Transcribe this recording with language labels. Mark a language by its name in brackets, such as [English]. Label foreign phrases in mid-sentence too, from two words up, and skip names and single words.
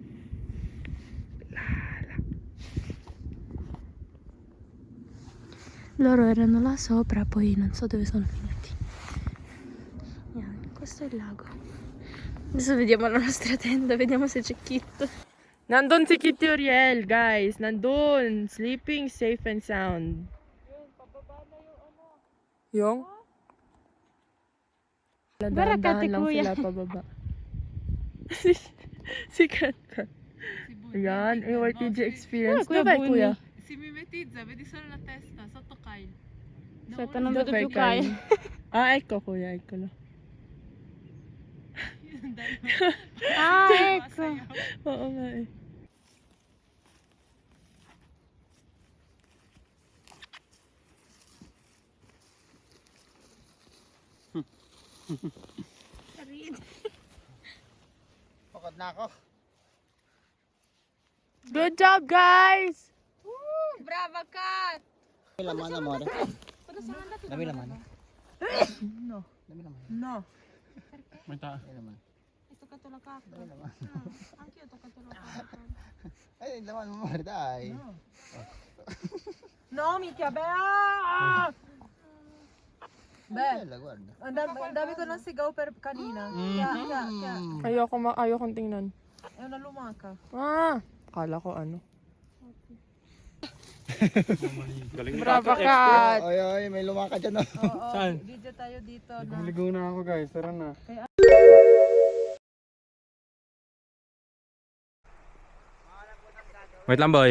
[Italian] Loro erano là sopra, poi non so dove sono finiti. Questo è il lago. Adesso vediamo la nostra tenda, vediamo se c'è Kit. [Filipino] Nandun si Kitty Uriel, guys. Nandun. [English] Sleeping safe and sound. [Filipino] Yung? Dahan-dahan lang sila pababa. Si Kat. Ayan, AYTG experience. [Italian] Dove vai, kuya? Si mimetizza, vedi solo la testa, sotto Kyle. Aspetta, non vedo Dov'è più Kyle. Ah, ecco kuya, eccolo. Ah, ecco. [Filipino] Oo nga eh. Pagod na ako. [English] Good job, guys! [Italian] Brava Kat! [Filipino] Dami laman amore. Dami laman. No. Dami laman. No. May ta. Dami laman. [Italian] Hai toccato la cacca? [Filipino] Dami laman. [Italian] Anch'io ho toccato la cacca. [Filipino] Ay, laman mo amore, dai. [Italian] No, minchia, beh! Ah! Bella, guarda. [Filipino] Ang dami ko ng sigaw per kanina. Mm. Ayokong tingnan. [Italian] È una lumaca. [Filipino] Ah! Akala ko ano. Galing [Italian] Brava, Kat! [Filipino] Oy, oy, may lumaka dyan, oh. Oo, Saan? video tayo dito na. Ligo na ako guys, tara na. Wait lang, boy.